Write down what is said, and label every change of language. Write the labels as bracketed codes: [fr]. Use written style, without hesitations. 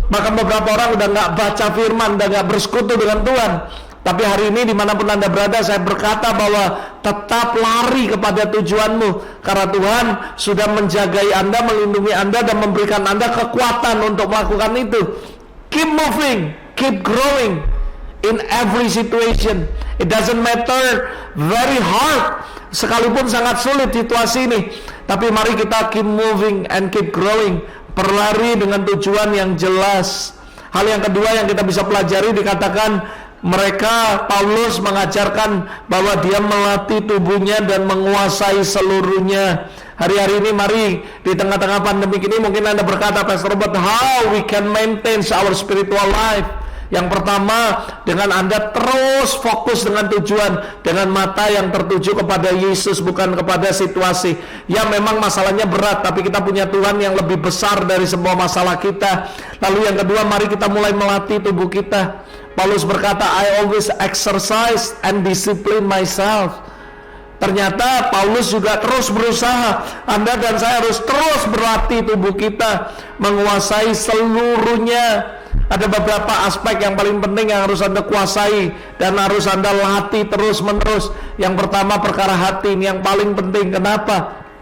[id] Maka beberapa orang udah nggak baca firman, udah nggak bersekutu dengan Tuhan. Tapi hari ini dimanapun Anda berada, saya berkata bahwa tetap lari kepada tujuanmu, karena Tuhan sudah menjagai Anda, melindungi Anda, dan memberikan Anda kekuatan untuk melakukan itu. [en] Keep moving, keep growing in every situation. It doesn't matter very hard, [id] sekalipun sangat sulit situasi ini, tapi mari kita [en] keep moving and keep growing, [id] berlari dengan tujuan yang jelas. Hal yang kedua yang kita bisa pelajari, dikatakan Paulus mengajarkan bahwa dia melatih tubuhnya dan menguasai seluruhnya. Hari-hari ini mari di tengah-tengah pandemi ini mungkin Anda berkata, Pastor Robert, [en] how we can maintain our spiritual life? [id] Yang pertama, dengan Anda terus fokus dengan tujuan, dengan mata yang tertuju kepada Yesus, bukan kepada situasi. Ya memang masalahnya berat, tapi kita punya Tuhan yang lebih besar dari semua masalah kita. Lalu yang kedua, mari kita mulai melatih tubuh kita. Paulus berkata, [en] I always exercise and discipline myself. [id] Ternyata Paulus juga terus berusaha. Anda dan saya harus terus berlatih tubuh kita, menguasai seluruhnya. Ada beberapa aspek yang paling penting yang harus Anda kuasai dan harus Anda latih terus menerus. Yang pertama, perkara hati, ini yang paling penting. Kenapa?